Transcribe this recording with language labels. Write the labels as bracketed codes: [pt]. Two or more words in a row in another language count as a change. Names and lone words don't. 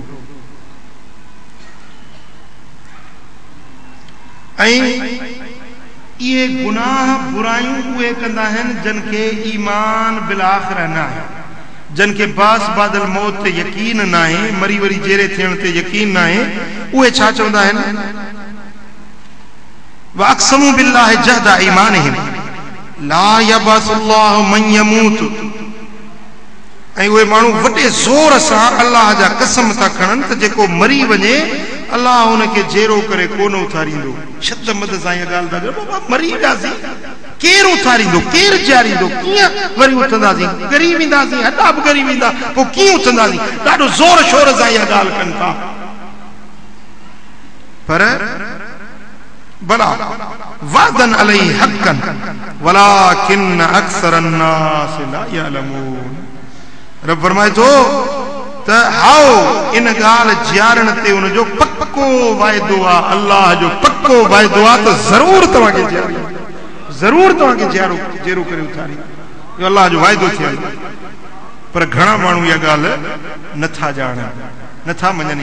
[sd] ऐं इहे गुनाह बुरायूं उहे कंदा आहिनि जिन खे [ar] إيمان بالآخرة [sd] न आहे, जिन खे [ar] بعث بعد الموت [sd] ते यकीन न आहे, मरी वरी जेरे थियण ते यकीन न आहे। उहे छा चवंदा आहिनि? [ar] وأقسموا بالله جهد أيمانهم لا يبعث الله من يموت [sd] ऐं उहे माण्हू वॾे ज़ोर सां अलाह जा कसम था खणनि त जेको मरी वञे अलाह हुनखे जेरो करे कोन उथारींदो। छद मद सां इहा ॻाल्हि था कयो, बाबा मरी वियासीं, केरु उथारींदो, केरु जीआरींदो, कीअं वरी उथंदासीं, ॻरी वेंदासीं, हॾा बि ॻरी वेंदा, पोइ कीअं उथंदासीं, ॾाढो ज़ोर शोर सां इहा ॻाल्हि कनि था। [ar] بلى وعدا عليه حقا ولكن أكثر الناس لا يعلمون. [sd] रब फरमाए थो त हाओ इन ॻाल्हि जीआरण ते उनजो पक्को वाइदो आहे, अल्लाह जो पक्को वाइदो आहे त ज़रूर तव्हांखे जीआरी, ज़रूर तव्हांखे जेरो करे उथारी, इहो अल्लाह जो वाइदो थियल। पर घणा माण्हू इहा ॻाल्हि नथा ॼाणनि, नथा मञनि।